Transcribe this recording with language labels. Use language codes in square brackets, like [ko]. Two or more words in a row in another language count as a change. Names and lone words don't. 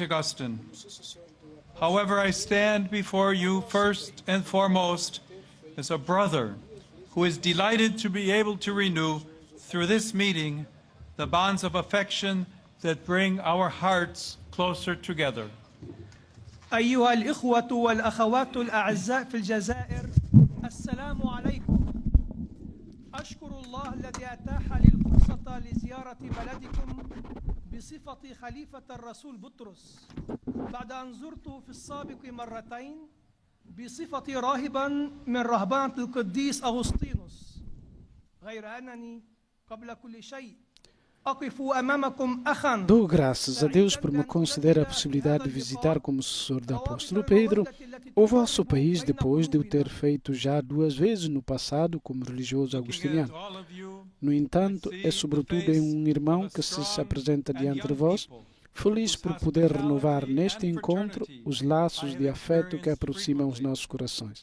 [en] Augustine. However, I stand before you first and foremost as a brother who is delighted to be able to renew through this meeting the bonds of affection that bring our hearts closer together. [ar] أيها الإخوة والأخوات الأعزاء في الجزائر، السلام عليكم. أشكر الله الذي أتاح لي الفرصة لزيارة بلدكم بصفة خليفة الرسول بطرس، بعد أن زرته في السابق مرتين بصفة راهبا من رهبانة القديس أغسطينوس، غير أنني قبل كل شيء [pt] Dou graças a Deus por me conceder a possibilidade de visitar como sucessor do apóstolo Pedro o vosso país depois de o ter feito já 2 vezes no passado como religioso agostiniano. No entanto, é sobretudo um irmão que se apresenta diante de vós, feliz por poder renovar neste encontro os laços de afeto que aproximam os nossos corações.